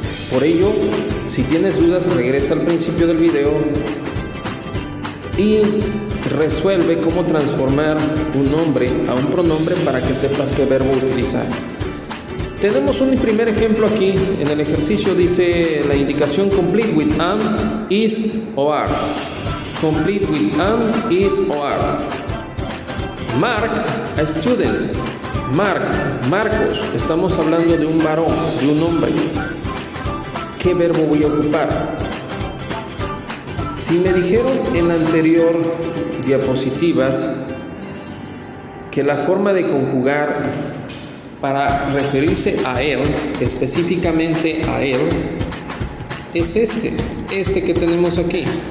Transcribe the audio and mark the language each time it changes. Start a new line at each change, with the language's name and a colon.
Spanish: Por ello, si tienes dudas, regresa al principio del video y resuelve cómo transformar un nombre a un pronombre para que sepas qué verbo utilizar. Tenemos un primer ejemplo aquí. En el ejercicio dice la indicación
English: complete with am, is
Spanish: o are.
English: Complete with am, is o are. Mark, a student. Marcos.
Spanish: Estamos hablando de un varón, de un hombre. ¿Qué verbo voy a ocupar? Si me dijeron en la anterior diapositivas que la forma de conjugar para referirse a él, específicamente a él, es este que tenemos aquí.